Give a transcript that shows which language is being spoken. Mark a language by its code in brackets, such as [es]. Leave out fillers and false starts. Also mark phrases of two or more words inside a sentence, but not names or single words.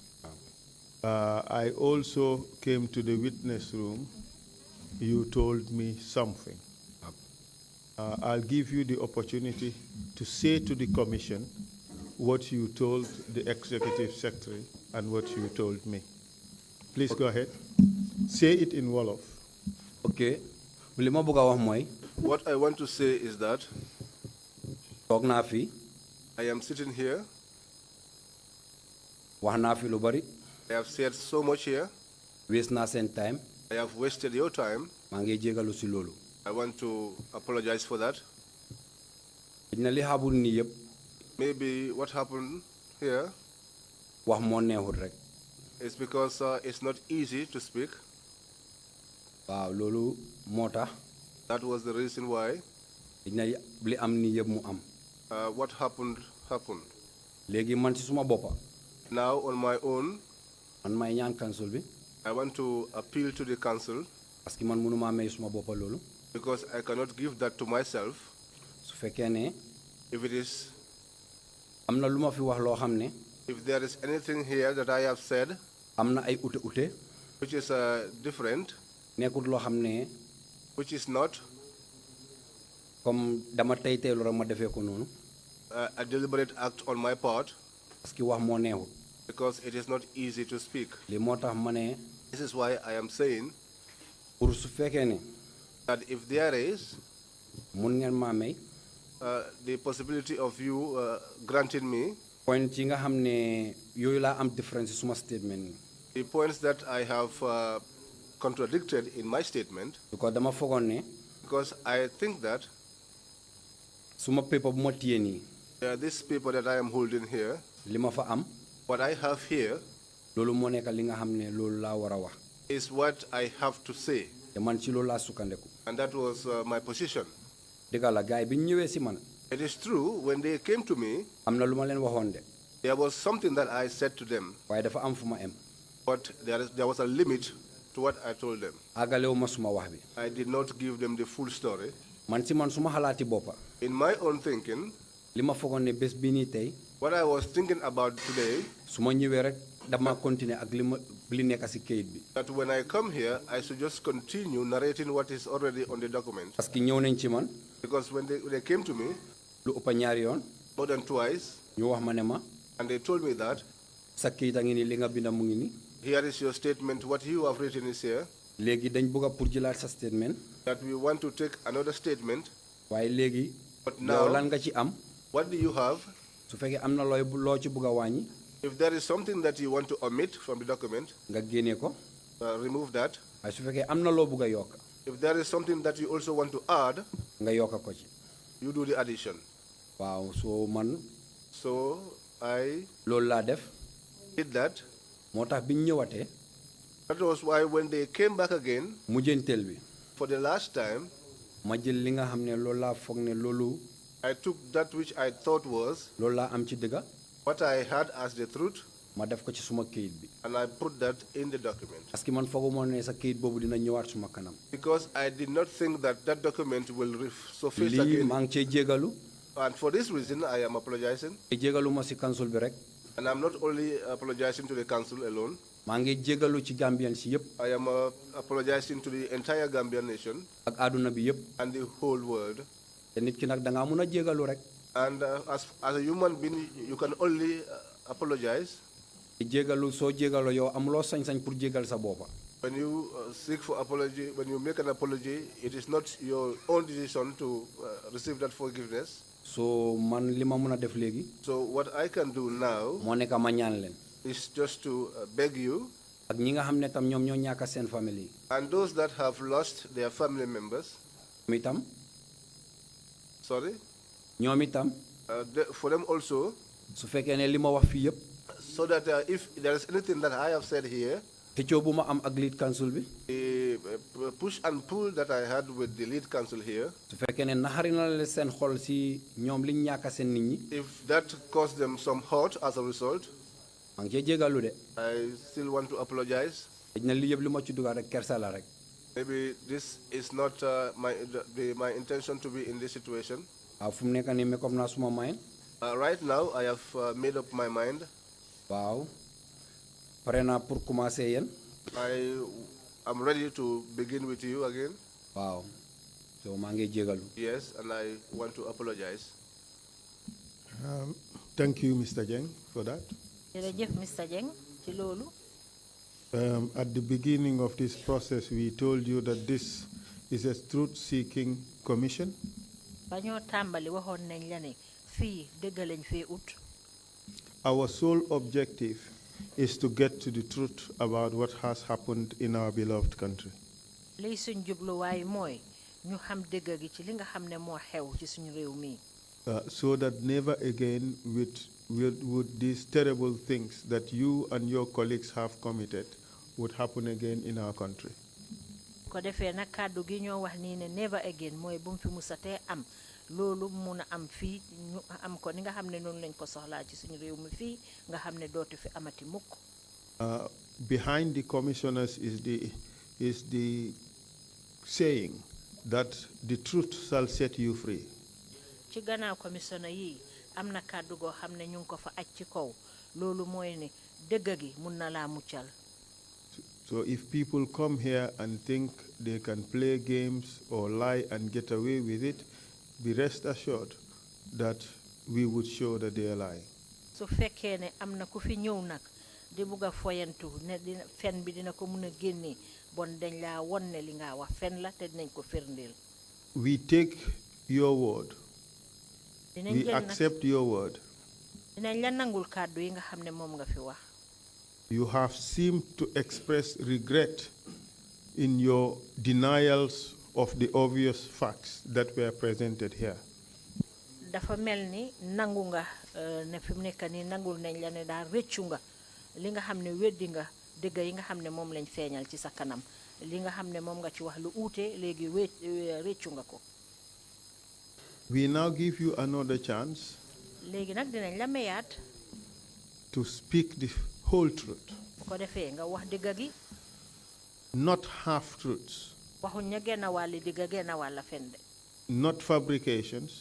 [en] I also came to the witness room. You told me something. I'll give you the opportunity to say to the commission what you told the executive secretary and what you told me. Please go ahead. Say it in Wolof. [wo] Okay. Li ma bëgg a wax mooy. [en] What I want to say is that [wo] toog naa fi. [en] I am sitting here. [wo] wax naa fi lu bari. [en] I have said so much here. [wo] waste naa seen time. [en] I have wasted your time. [wo] maa ngi jégalu si loolu. [en] I want to apologize for that. [wo] dina li xamul nii yëpp. [en] Maybe what happened here [wo] wax moo neexul rek. [en] is because it's not easy to speak. [wo] waaw loolu moo tax. [en] That was the reason why. [wo] dina li am nii yëpp mu am. [en] What happened happened. [wo] léegi man si suma boppa. [en] Now on my own, [wo] man may ñaan council bi. [en] I want to appeal to the council [fr] parce que [wo] man mënuma may suma boppa loolu. [en] because I cannot give that to myself. [wo] su fekkee ne. [en] If it is, [wo] am na lu ma fi wax loo xam ne. [en] if there is anything here that I have said, [wo] am na ay ute [en] which is different, [wo] nekkul loo xam ne. [en] which is not [wo] comme dama tey teelu rek ma defee ko noonu. [en] a deliberate act on my part, [fr] parce que [wo] wax moo neexul. [en] because it is not easy to speak. [wo] li moo tax ma ne. [en] This is why I am saying [wo] pour su fekkee ne. [en] that if there is [wo] mun ngeen maa may. [en] the possibility of you granting me [wo] point yi nga xam ne yooyu laa am difference suma statement ni. [en] the points that I have contradicted in my statement, [wo] because dama foogoon ne. [en] because I think that [wo] suma paper bu ma téye nii. [en] this paper that I am holding here, [wo] li ma fa am. [en] what I have here, [wo] loolu moo nekk li nga xam ne loolu laa war a wax. [en] is what I have to say. [wo] te man ci loolu laa sukkandeku. [en] And that was my position. [wo] dëgg la gars yi bi ñu ñëwee si man. [en] It is true, when they came to me, [wo] am na lu ma leen waxoon de. [en] there was something that I said to them, [wo] waaye dafa am fu ma em. [en] but there was a limit to what I told them. [wo] àggalewu ma suma wax bi. [en] I did not give them the full story. [wo] man si man suma xalaati boppa. [en] In my own thinking, [wo] li ma foogoon ne bés bii nii tey. [en] what I was thinking about today, [wo] su ma ñëwee rek dama continuer ak li nekk si kayit bi. [en] that when I come here, I should just continue narrating what is already on the document. [fr] parce que [wo] ñëw nañ ci man. [en] Because when they came to me, [wo] lu ëpp ñaari yoon. [en] more than twice, [wo] ñu wax ma ne ma. [en] and they told me that, [wo] sa kayit a ngi ni li nga binda mu ngi ni. [en] here is your statement, what you have written is here, [wo] léegi dañ bëgg a pour jëlaat sa statement. [en] that we want to take another statement, [wo] waaye léegi. [en] but [wo] yow [en] now, [wo] lan nga ci am. [en] what do you have? [wo] su fekkee am na loo ci bëgg a wàññi. [en] If there is something that you want to omit from the document, [wo] nga génne ko. [en] remove that. [wo] waaye su fekkee am na loo bëgg a yokk. [en] If there is something that you also want to add, [wo] nga yokk ko ci. [en] you do the addition. [wo] waaw soo man. [en] So I [wo] loolu laa def. [en] did that. [wo] moo tax bi ñu ñëwatee. [en] That was why when they came back again, [wo] mujjanteel bi. [en] for the last time, [wo] ma jël li nga xam ne loolu laa foog ne loolu. [en] I took that which I thought was [wo] loolu laa am ci dëgga. [en] what I had as the truth, [wo] ma def ko ci suma kayit bi. [en] and I put that in the document. [fr] parce que [wo] man fooguma ne sa kayit boobu dina ñëwaat suma kanam. [en] Because I did not think that that document will surface [wo] lii [en] again. [wo] maa ngi cee jégalu. [en] And for this reason, I am apologizing. [wo] te jégalu ma si council bi rek. [en] And I'm not only apologizing to the council alone. [wo] maa ngi jégalu ci Gambian si yëpp. [en] I am apologizing to the entire Gambian nation [wo] ak àdduna bi yëpp. [en] and the whole world. [wo] te nit ki nag da ngaa mun a jégalu rek. [en] And as a human being, you can only apologize. [wo] te jégalu soo jégaloo yow amuloo sañ-sañ pour jégal sa boppa. [en] When you seek for apology, when you make an apology, it is not your own decision to receive that forgiveness. [wo] so man li ma mun a def léegi. [en] So what I can do now [wo] moo nekk ma ñaan leen. [en] is just to beg you, [wo] ak ñi nga xam ne tam ñoom ñoo ñàkk seen famille. [en] And those that have lost their family members. [wo] ñoom itam. [en] Sorry. [wo] ñoom itam. [en] For them also. [wo] su fekkee ne li ma wax fii yëpp. [en] So that if there is anything that I have said here. [wo] xëccoo bu ma am ak [en] lead council [wo] bi. [en] The push and pull that I had with the lead council here. [wo] su fekkee ne naxari na la seen xol si ñoom liñ ñàkk seen nit ñi. [en] If that caused them some hurt as a result. [wo] maa ngi cee jégalu de. [en] I still want to apologize. [wo] xëj na li yëpp li ma ci dugal rek kersa la rek. [en] Maybe this is not my intention to be in this situation. [wo] waaw fu mu nekk nii [en] make up [wo] naa suma mind. [en] Right now, I have made up my mind. [wo] waaw. pare naa [fr] pour commencer [wo] yéen. [en] I am ready to begin with you again. [wo] waaw. so maa ngi jégalu. [en] Yes, and I want to apologize. Thank you, Mr. Jeng, for that. [wo] jërëjëf Mr. Jeng ci loolu. [en] At the beginning of this process, we told you that this is a truth-seeking commission. [wo] ba ñoo tàmbali waxoon nañ la ne fii dëgg lañ fee ut. [en] Our sole objective is to get to the truth about what has happened in our beloved country. [wo] liy suñ jubluwaay mooy ñu xam dëgg gi ci li nga xam ne moo xew ci suñu réew mi. [en] So that never again would these terrible things that you and your colleagues have committed would happen again in our country. [wo] ko defee nag kàddu gi ñoo wax nii ne [en] never again [wo] mooy bu mu fi musatee am loolu mun a am fii ñu am ko ni nga xam ne noonu lañ ko soxlaa ci suñu réew mi fii nga xam ne dootu fi amati mukk. [en] Behind the commissioners is the saying that the truth shall set you free. [wo] ci gannaaw commissioner yi am na kàddu goo xam ne ñu ngi ko fa aj ci kaw loolu mooy ne dëgg gi mun na laa muccal. [en] So if people come here and think they can play games or lie and get away with it, be rest assured that we would show that they are lying. [wo] su fekkee ne am na ku fi ñëw nag di bugg a foyantu ne dina fen bi dina ko mun a génnee bon dañ laa won ne li nga wax fen la te dinañ ko firndeel. [en] We take your word. [wo] dinañ [en] We [wo] jël nag [en] accept your word. [wo] dinañ la nangul kàddu yi nga xam ne moom nga fi wax. [en] You have seemed to express regret in your denials of the obvious facts that were presented here. [wo] dafa mel ni nangu nga ne fi mu nekk nii nangul nañ la ne daal rëccu nga li nga xam ne weddi nga dëgg yi nga xam ne moom lañ feeñal ci sa kanam li nga xam ne moom nga ci wax lu uute léegi rëccu nga ko. [en] We now give you another chance [wo] léegi nag dinañ la mayaat [en] to speak the whole truth, [wo] bu ko defee nga wax dëgg gi. [en] not half truths, [wo] waxuñ ña genn wàlli dëgg genn wàlla fen de. [en] not fabrications,